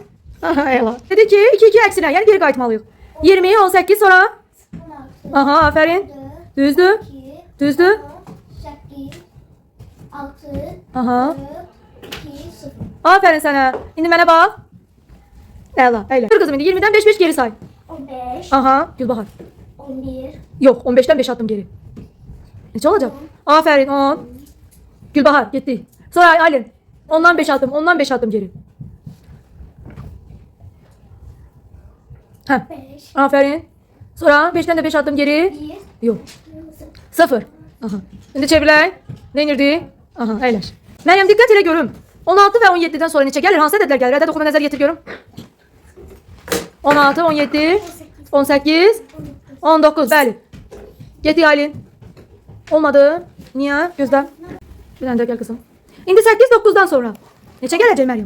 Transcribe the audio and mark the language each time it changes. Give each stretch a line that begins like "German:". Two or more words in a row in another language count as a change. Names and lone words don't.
Azerbaijani: Aha əla. Dedi ki 2-2 əksinə. Yəni geri qayıtmalıyıq. 20 18 sonra 16, aha aferin. 4, Düzdür. 2, Düzdür. 8, 6, Aha. 4, 2, 0.
Turkish: Aferin sana.
Azerbaijani: İndi mənə bax. Əla. Əylə. Dur kızım indi 20'den 5 geri say. 15, Aha. Gülbahar. 11,
Turkish: Yok 15'ten 5 attım geri.
Azerbaijani: Neçə olacaq?
Turkish: Aferin 10. Gülbahar gitti. Sonra Aylin. Ondan 5 attım. Ondan 5 attım geri. Heh. 5, Aferin. Sonra 5'ten de 5 attım geri. 1,
Azerbaijani: Yok. 0. Aha. Şimdi çevirək. Ne inirdi? Aha əyləş. Məryəm dikkat elə görüm. 16 ve 17'den sonra neçə gəlir? Hansı ədədlər gəlir? Ədəd oxuma nəzər getir görüm. 16, 17, 18, 19. Bəli. Getdik Aylin. Olmadı. Niye? Gözlə.
Turkish: Bir tane
Azerbaijani: də gəl kızım. İndi 8, 9'dan sonra. Neçə gələcək Məryəm?